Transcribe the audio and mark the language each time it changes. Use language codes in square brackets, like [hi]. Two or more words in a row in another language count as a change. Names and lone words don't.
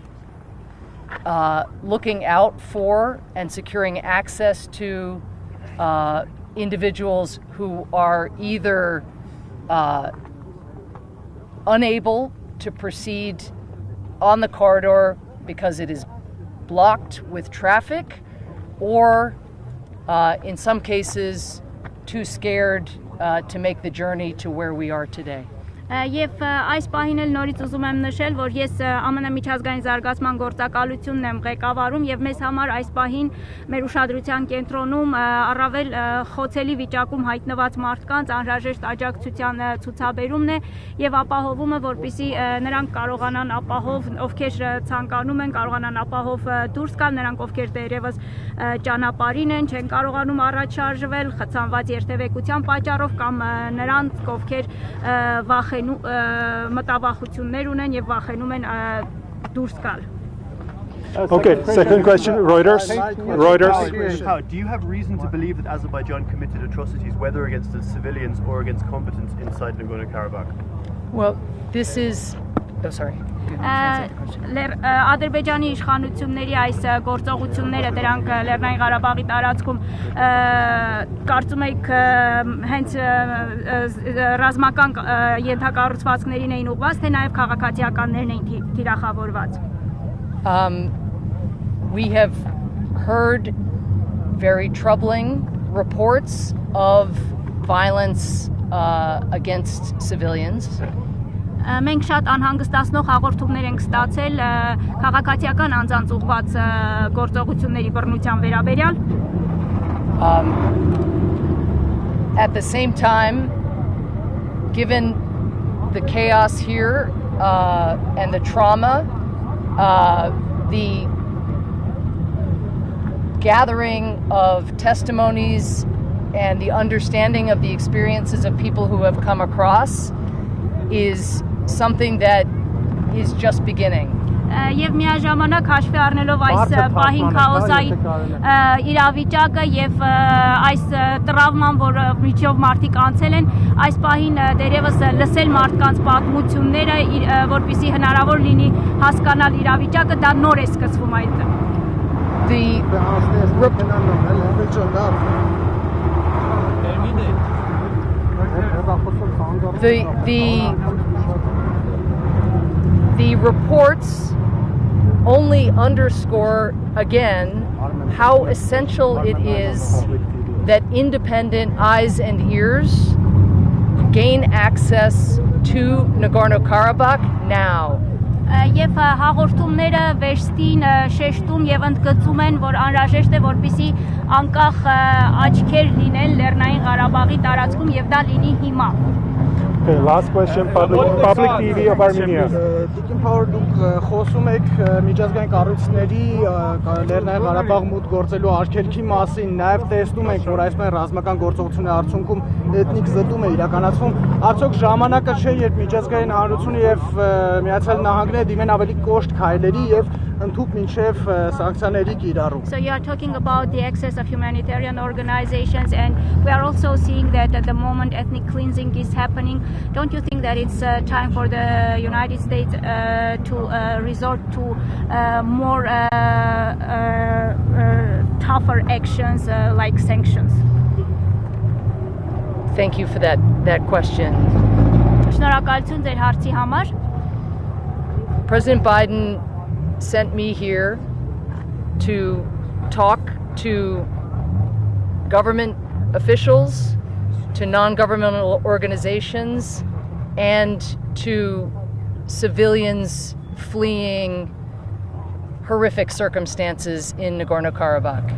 [en] looking out for and securing access to individuals who are either unable to proceed on the corridor because it is blocked with traffic, or in some cases too scared to make the journey to where we are today. [hy] Եվ այս պահին էլ նորից ուզում եմ նշել, որ ես ԱՄՆ միջազգային զարգացման գործակալությունն եմ ղեկավարում եւ մեզ համար այս պահին մեր ուշադրության կենտրոնում առավել խոցելի վիճակում հայտնված մարդկանց անհրաժեշտ աջակցության ցուցաբերումն է եւ ապահովումը, որպեսզի նրանք կարողանան ապահով, ովքեր ցանկանում են, կարողանան ապահով դուրս գալ, նրանք ովքեր դեռևս ճանապարհին են, չեն կարողանում առաջ շարժվել խցանված երթևեկության պատճառով կամ նրանց, ովքեր վախենում մտավախություններ ունեն եւ վախենում են դուրս գալ. [en] Okay, second question, Reuters. Do you have reason to believe that Azerbaijan committed atrocities, whether against the civilians or against combatants inside Nagorno-Karabakh? Well, this is... Oh, sorry. [hy] Ադրբեջանի իշխանությունների այս գործողությունները դրանք Լեռնային Ղարաբաղի տարածքում կարծում եք հենց ռազմական ենթակառուցվածքներին էին ուղղված, թե նաև քաղաքացիականներն էին թիրախավորված. [en] We have heard very troubling reports of violence against civilians. [hy] Մենք շատ անհանգստացնող հաղորդումներ ենք ստացել քաղաքացիական անձանց ուղղված գործողությունների բռնության վերաբերյալ. [en] At the same time, given the chaos here and the trauma, the gathering of testimonies and the understanding of the experiences of people who have come across is something that is just beginning. [hy] Եվ միաժամանակ հաշվի առնելով այս պահին քաոսային իրավիճակը եւ այս տրավման, որը միջով մարդիկ անցել են, այս պահին դերևս լսել մարդկանց պատմությունները, որպեսզի հնարավոր լինի հասկանալ իրավիճակը, դա նոր է սկսվում այդ. [en] The reports only underscore again how essential it is that independent eyes and ears gain access to Nagorno-Karabakh now. [hy] Եվ հաղորդումները վերստին շեշտում եւ ընդգծում են, որ անհրաժեշտ է, որպեսզի անկախ աչքեր լինեն Լեռնային Ղարաբաղի տարածքում եւ դա լինի հիմա. [en] Okay, last question, public TV of Armenia. [hy] Տիկին Փաուեր, դուք խոսում եք միջազգային կառույցների Լեռնային Ղարաբաղ մուտք գործելու արգելքի մասին, նաև տեսնում ենք, որ այսպես ռազմական գործողությունների արդյունքում էթնիկ զտում է իրականացվում, արդյոք ժամանակը չէ, երբ միջազգային հանրությունը եւ Միացյալ Նահանգները դիմեն ավելի կոշտ քայլերի եւ ընդհուպ մինչեւ սանկցիաների կիրառում. [en] So you are talking about the access of humanitarian organizations, and we are also seeing that at the moment ethnic cleansing is happening. Don't you think that it's time for the United States to resort to more tougher actions like sanctions? Thank you for that question. [hy] Շնորհակալություն ձեր հարցի համար. [en] President Biden sent me here to talk to government officials, to non-governmental organizations, and to civilians fleeing horrific circumstances in Nagorno-Karabakh.